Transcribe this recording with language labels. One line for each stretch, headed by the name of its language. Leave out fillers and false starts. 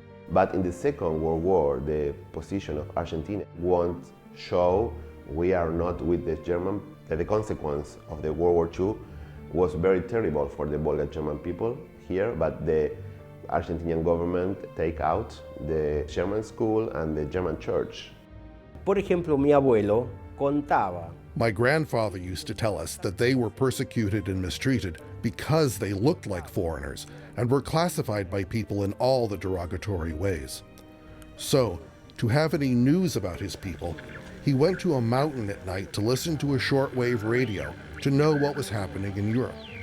English: But in the Second World War, the position of Argentina won't show we are not with the German. The consequence of the World War II was very terrible for the Volga German people here, but the Argentinian government take out the German school and the German church.
Spanish: Por ejemplo, mi abuelo contaba.
English: My grandfather used to tell us that they were persecuted and mistreated because they looked like foreigners and were classified by people in all the derogatory ways. So, to have any news about his people, he went to a mountain at night to listen to a shortwave radio to know what was happening in Europe.